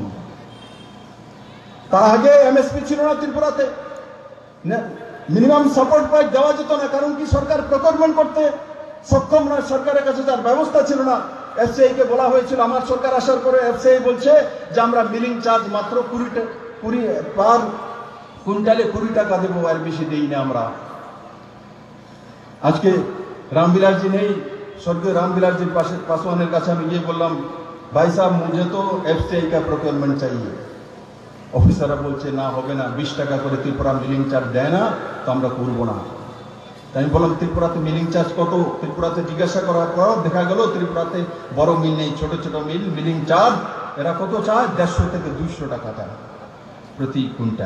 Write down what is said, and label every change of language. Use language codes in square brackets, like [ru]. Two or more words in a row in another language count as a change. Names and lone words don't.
[bn] তার আগে এমএসপি ছিল না ত্রিপুরাতে, [en] minimum support price [bn] দেওয়া যেত না, কারণ কি সরকার প্রকিউরমেন্ট করতে সক্ষম নয়, সরকারের কাছে তার ব্যবস্থা ছিল না। এফসিআই কে বলা হয়েছিল, আমার সরকার আসার পরে এফসিআই বলছে যে আমরা [en] milling charge [bn] মাত্র 20 পার কুইন্টালে 20 টাকা দেবো, আর বেশি দেই না আমরা। আজকে रामविलास নেই, স্বর্গীয় রামবিলাস পাসোয়ানের কাছে আমি গিয়ে বললাম, ভাই সাহেব [hi] मुझे तो एफसीआई का प्रोक्योरमेंट चाहिए। [bn] অফিসাররা বলছে না, হবে না, 20 টাকা করে ত্রিপুরা [en] milling charge [bn] দেয় না, তো আমরা করবো না। তাই আমি বললাম ত্রিপুরাতে [en] milling charge [bn] কত? ত্রিপুরাতে জিজ্ঞাসা করার পর দেখা গেল ত্রিপুরাতে বড় মিল নেই, ছোট ছোট মিল, [en] milling charge [bn] এরা কত চায়? 150 থেকে 200 টাকা চায় প্রতি কুইন্টাল।